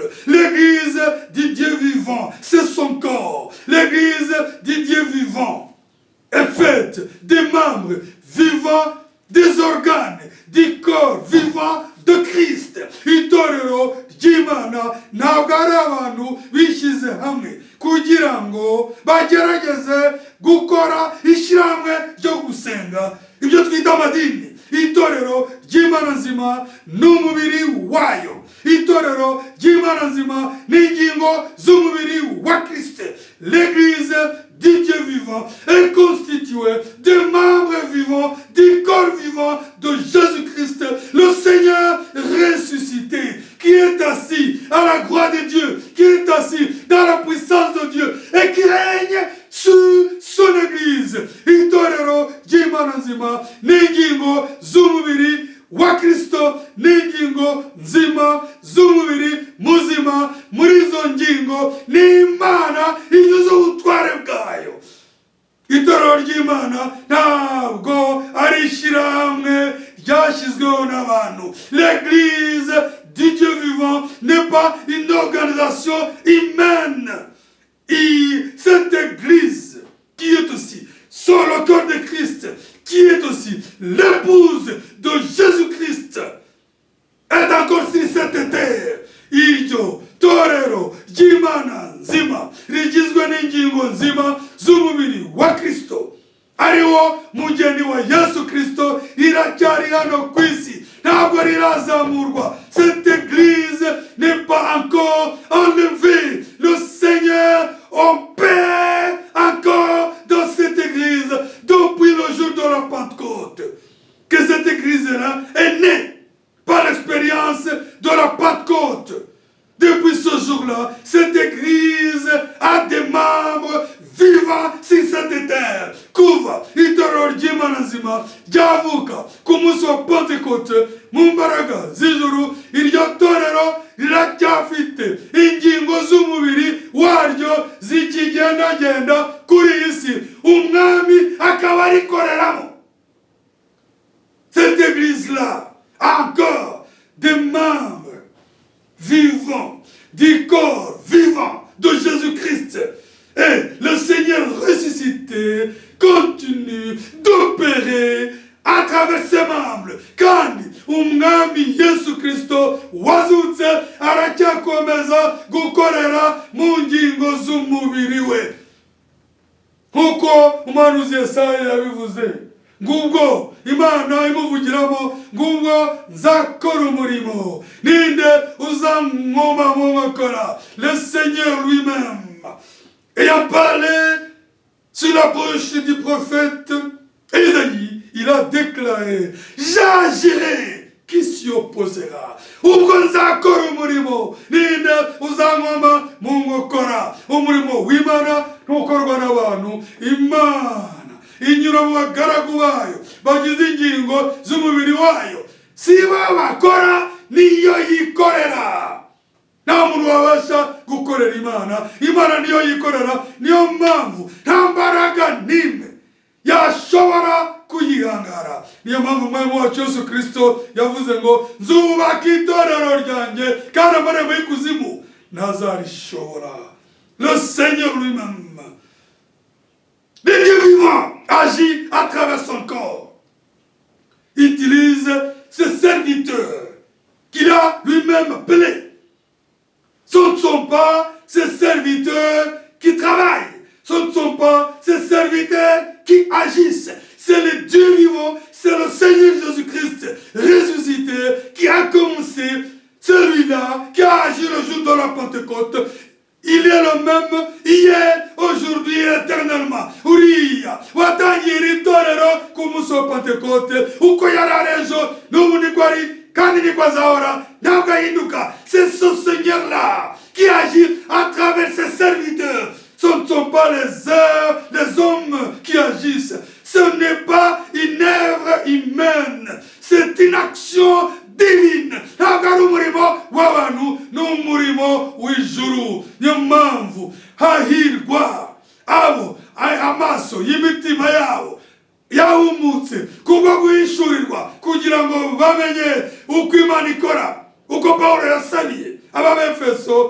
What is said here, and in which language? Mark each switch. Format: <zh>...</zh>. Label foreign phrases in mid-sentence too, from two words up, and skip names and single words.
<fr>L'Église du Dieu vivant, c'est son corps. L'Église du Dieu vivant est faite des membres vivants, des organes, du corps vivant de Christ.</fr> <rw>Itorero ry'Imana ntabwo ari abantu bishyize hamwe kugira ngo bagerageze gukora ishyirahamwe ryo gusenga, ibyo twita amadini. Itorero ry'Imana nzima n'umubiri wayo. Itorero ry'Imana nzima n'ingingo z'umubiri wa Kristo.</rw> <fr>L'Église du Dieu vivant est constituée des membres vivants du corps vivant de Jésus-Christ, le Seigneur ressuscité, qui est assis à la gloire de Dieu, qui est assis dans la puissance de Dieu et qui règne sur son Église.</fr> <rw>Itorero ry'Imana nzima n'ingingo z'umubiri wa Kristo, n'ingingo nzima z'umubiri muzima. Muri izo ngingo ni Imana inyuze ubutware bwayo. Itorero ry'Imana ntabwo ari ishyirahamwe ryashyizweho n'abantu. L'Église du Dieu vivant n'est pas une organisation humaine. Et cette Église qui est aussi sur le corps de Christ, qui est aussi l'épouse de Jésus-Christ, est encore sur cette terre. Iryo torero ry'Imana nzima rigizwe n'ingingo nzima z'umubiri wa Kristo, ariwo mugeni wa Yesu Kristo, iracyari hano ku isi, ntabwo rirazamurwa.</rw> <fr>Cette Église n'est pas encore enlevée. Le Seigneur opère encore dans cette Église depuis le jour de la Pentecôte. Que cette Église-là est née par l'expérience de la Pentecôte. Depuis ce jour-là, cette Église a des membres vivants sur cette terre.</fr> <rw>Kuva itorero ry'Imana nzima ryavuka ku munsi wa Pentekote mu mbaraga z'ijuru. Iryo torero riracyafite ingingo z'umubiri waryo zikigendagenda kuri iyi si, umwami akaba arikoreramo.</rw> <fr>Cette Église-là a encore des membres vivants du corps vivant de Jésus-Christ. Et le Seigneur ressuscité continue d'opérer à travers ses membres.</fr> <rw>Kandi umwami Yesu Kristo wazutse aracyakomeza gukorera mu ngingo z'umubiri we. Nkuko umuhanuzi Yesaya yabivuze, ngubwo Imana imuvugiramo, ngubwo nzakora umurimo, ninde uzankoma mu nkokora? Le Seigneur lui-même, ayant parlé sur la bouche du prophète Isaïe, il a déclaré: j'agirai, qui s'y opposera? Ubwo nzakora umurimo, ninde uzankoma mu nkokora? Umurimo w'Imana ntukorwa n'abantu. Imana inyura mu bagaragu bayo bagize ingingo z'umubiri wayo. Si bo bakora, niyo yikorera. Nta muntu wabasha gukorera Imana. Imana niyo yikorera. Niyo mpamvu nta mbaraga n'imwe yashobora kuyihangara. Niyo mpamvu umwami wacu Yesu Kristo yavuze ngo nzubaka itorero ryanjye kandi amarembo y'ikuzimu ntazarishobora.</rw> <fr>Le Seigneur lui-même, le Dieu vivant, agit à travers son corps. Il utilise ses serviteurs qu'il a lui-même appelés. Ce ne sont pas ses serviteurs qui travaillent. Ce ne sont pas ses serviteurs qui agissent. C'est le Dieu vivant, c'est le Seigneur Jésus-Christ ressuscité qui a commencé, celui-là qui a agi le jour de la Pentecôte. Il est le même hier, aujourd'hui et éternellement.</fr> <rw>Uriya watangira itorero ku munsi wa Pentekote, uko yari ari ejo n'ubu niko ari kandi niko azahora, ntabwo ahinduka.</rw> <fr>C'est ce Seigneur-là qui agit à travers ses serviteurs. Ce ne sont pas les hommes qui agissent. Ce n'est pas une œuvre humaine. C'est une action divine.</fr> <rw>Ntabwo ari umurimo w'abantu, ni mpamvu hahirwa abo amaso y'imitima yabo yahumutse kubwo guhishurirwa kugira ngo bamenye uko Imana ikora, uko Pawulo yasabiye ab'Efeso.</rw>